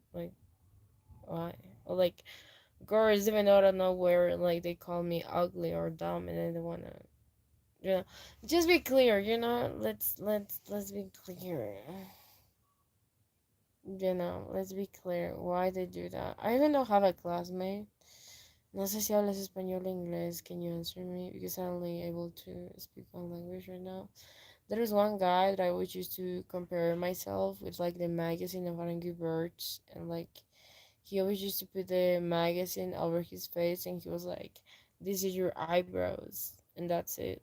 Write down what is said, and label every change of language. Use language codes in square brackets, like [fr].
[en] Like, why? Or like girls, even out of nowhere, like they call me ugly or dumb, and then they wanna, you know, just be clear, let's be clear. Let's be clear why they do that. I even don't have a classmate. [es] No sé si hablas español o inglés. [en] Can you answer me? Because I'm only able to speak one language right now. There was one guy that I always used to compare myself with, like the magazine of Angry Birds, and like He always used to put the magazine over his face, and he was like, "This is your eyebrows," and that's it.